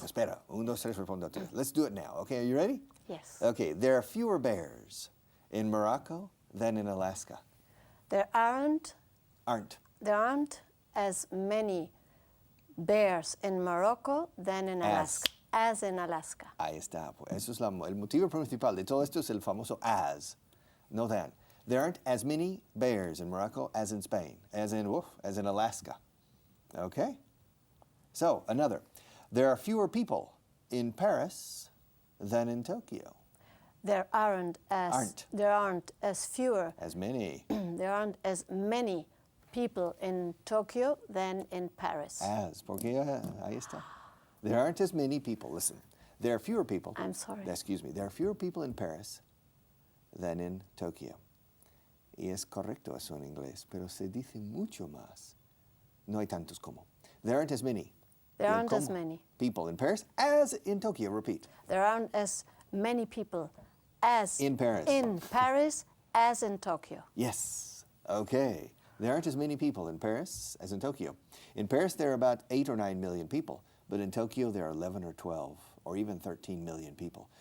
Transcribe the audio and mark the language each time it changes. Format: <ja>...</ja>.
<es>pues espera. Un, dos, tres, respondo tres.</es> <en>Let's do it now. Okay, are you ready? Yes. Okay, there are fewer bears in Morocco than in Alaska. There aren't Aren't. as many bears in Morocco than in Alaska. As in Alaska.</en> <es>Ahí está. Pues eso es el motivo principal de todo esto es el famoso as, no than.</es> <en>There aren't as many bears in Morocco as in Spain, as in Alaska. Okay? So, another. There are fewer people in Paris than in Tokyo. There aren't as fewer. As many. There aren't as many people in Tokyo than in Paris.</en> <es>Porque ahí está.</es> <en>There aren't as many people. Listen, there are fewer people. I'm sorry. Excuse me. There are fewer people in Paris than in Tokyo.</en> <es>Y es correcto eso en inglés, pero se dice mucho más. No hay tantos como.</es> <en>There aren't as many. There aren't as many people in Paris as in Tokyo. Repeat. There aren't as many people as in Paris. In Paris as in Tokyo. Yes. Okay. There aren't as many people in Paris as in Tokyo. In Paris, there are about 8 or 9 million people, but in Tokyo, there are 11 or 12 or even 13 million people.</en>